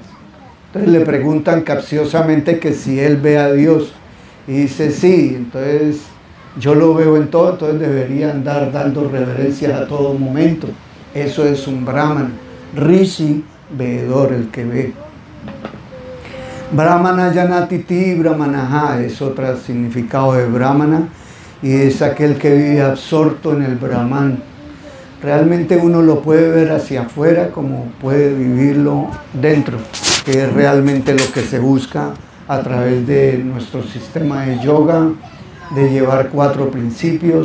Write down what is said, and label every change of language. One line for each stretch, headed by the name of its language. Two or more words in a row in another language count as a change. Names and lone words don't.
Spanish: Entonces le preguntan capciosamente que si él ve a Dios. Y dice sí, entonces yo lo veo en todo, entonces debería andar dando reverencias a todo momento. Eso es un brahman. Rishi, veedor, el que ve.
Sanskrit: Brahmana yanatiti brahmanaha
Spanish: es otro significado de brahmana, y es aquel que vive absorto en el brahman. Realmente uno lo puede ver hacia afuera como puede vivirlo dentro, que es realmente lo que se busca a través de nuestro sistema de yoga, de llevar 4 principios.